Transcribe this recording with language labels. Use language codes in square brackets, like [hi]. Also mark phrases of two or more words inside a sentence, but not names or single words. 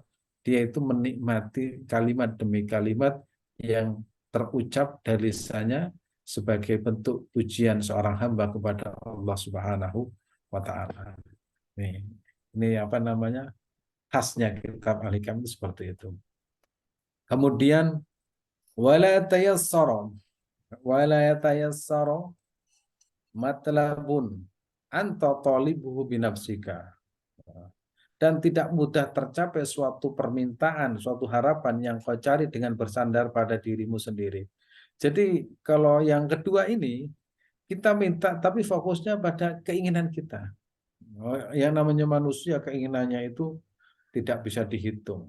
[id] Dia itu menikmati kalimat demi kalimat yang terucap dari lisannya sebagai bentuk pujian seorang hamba kepada Allah [ar] سبحانه وتعالى. [id] Ini apa namanya? Khasnya kitab Al-Hikam itu seperti itu. [ar] Kemudian ولا تيسر ولا يتيسر مطلب أنت طالبه بنفسك, [id] dan tidak mudah tercapai suatu permintaan, suatu harapan yang kau cari dengan bersandar pada dirimu sendiri. Jadi kalau yang kedua ini kita minta tapi fokusnya pada keinginan kita. Yang namanya manusia keinginannya itu tidak bisa dihitung.